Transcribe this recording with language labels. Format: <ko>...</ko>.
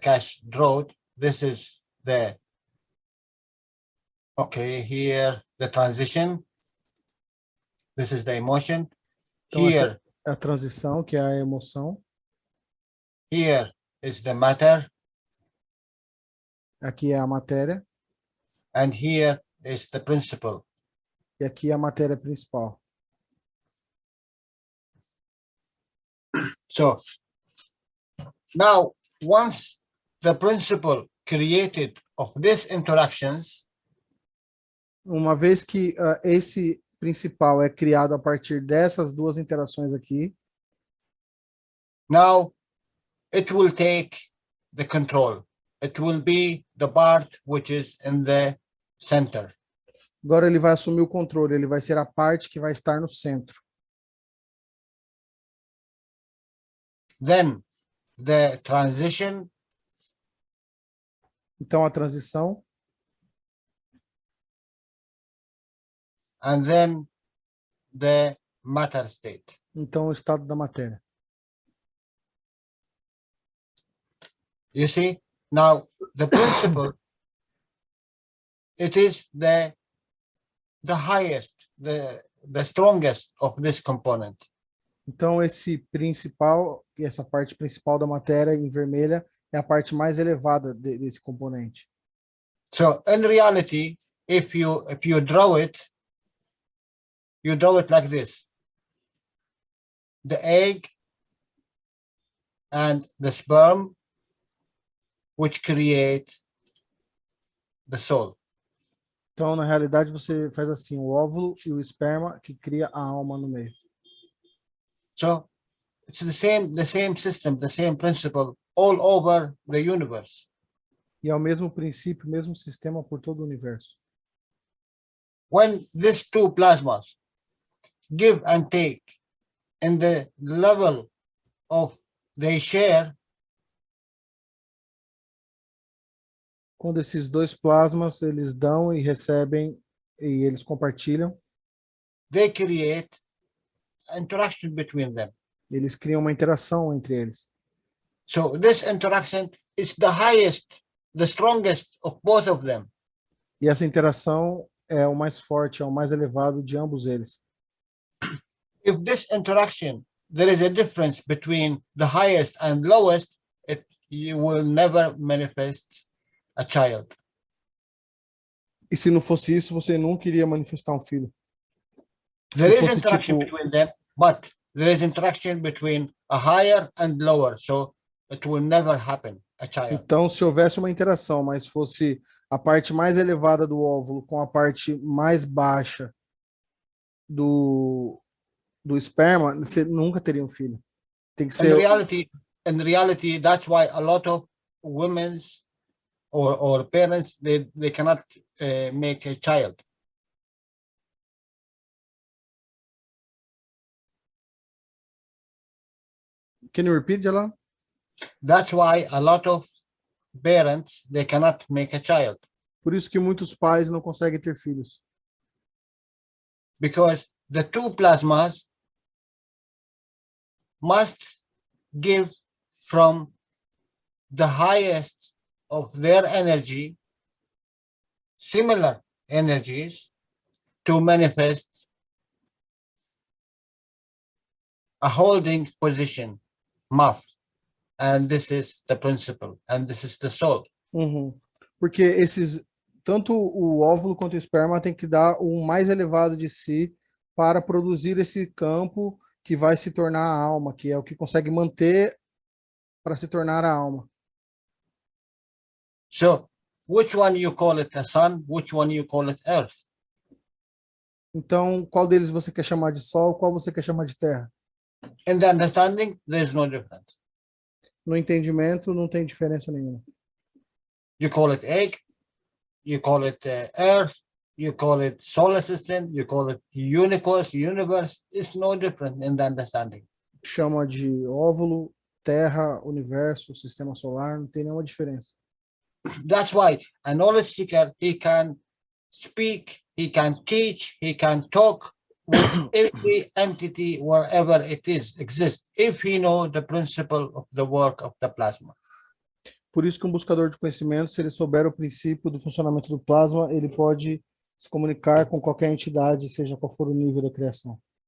<en>Cash wrote, this is the, okay, here, the transition. This is the emotion.</en> <pt>Então, essa</pt> <en>Here,</en> <pt>é a transição, que é a emoção.</pt> <en>here is the matter,</en> <pt>Aqui é a matéria.</pt> <en>and here is the principle.</en> <pt>E aqui é a matéria principal.</pt> <en>So now, once the principle created of these interactions,</en> <pt>Uma vez que esse principal é criado a partir dessas duas interações aqui,</pt> <en>now it will take the control. It will be the part which is in the center.</en> <pt>agora ele vai assumir o controle, ele vai ser a parte que vai estar no centro.</pt> <en>Then the transition,</en> <pt>Então, a transição,</pt> <en>and then the matter state.</en> <pt>então o estado da matéria.</pt> <en>You see, now the principle, it is the highest, the strongest of this component.</en> <pt>Então, esse principal, essa parte principal da matéria em vermelha é a parte mais elevada desse componente.</pt> <en>So in reality, if you draw it, you draw it like this: the egg and the sperm, which create the soul.</en> <pt>Então, na realidade, você faz assim, o óvulo e o esperma que cria a alma no meio.</pt> <en>So it's the same system, the same principle all over the universe.</en> <pt>E é o mesmo princípio, o mesmo sistema por todo o universo.</pt> <en>When these two plasmas give and take in the level of they share,</en> <pt>Quando esses dois plasmas, eles dão e recebem e eles compartilham,</pt> <en>they create interaction between them.</en> <pt>eles criam uma interação entre eles.</pt> <en>So this interaction is the highest, the strongest of both of them.</en> <pt>E essa interação é o mais forte, é o mais elevado de ambos eles.</pt> <en>If this interaction, there is a difference between the highest and lowest, you will never manifest a child.</en> <pt>E se não fosse isso, você nunca iria manifestar um filho.</pt> <en>There</en> <pt>Se</pt> <en>is</en> <pt>fosse</pt> <en>interaction</en> <pt>tipo,</pt> <en>between them, but there is interaction between a higher and lower, so it will never happen, a child.</en> <pt>então, se houvesse uma interação, mas fosse a parte mais elevada do óvulo com a parte mais baixa do esperma, você nunca teria um filho. Tem que ser.</pt> <en>In reality, that's why a lot of women's or parents, they cannot make a child. Can you repeat, Jalal? That's why a lot of parents, they cannot make a child,</en> <pt>Por isso que muitos pais não conseguem ter filhos.</pt> <en>because the two plasmas must give from the highest of their energy, similar energies, to manifest a holding position, MAF. And this is the principle, and this is the soul. Uhum.</en> <pt>Porque tanto o óvulo quanto o esperma tem que dar o mais elevado de si para produzir esse campo que vai se tornar a alma, que é o que consegue manter para se tornar a alma.</pt> <en>So which one you call it a sun, which one you call it earth?</en> <pt>Então, qual deles você quer chamar de sol, qual você quer chamar de terra?</pt> <en>In the understanding, there is no difference.</en> <pt>No entendimento, não tem diferença nenhuma.</pt> <en>You call it egg, you call it earth, you call it solar system, you call it universe, it's no different in the understanding.</en> <pt>Chama de óvulo, Terra, universo, sistema solar, não tem nenhuma diferença.</pt> <en>That's why a knowledge seeker, he can speak, he can teach, he can talk with every entity wherever it exists, if he know the principle of the work of the plasma.</en> <pt>Por isso que um buscador de conhecimento, se ele souber o princípio do funcionamento do plasma, ele pode se comunicar com qualquer entidade, seja qual for o nível da criação.</pt>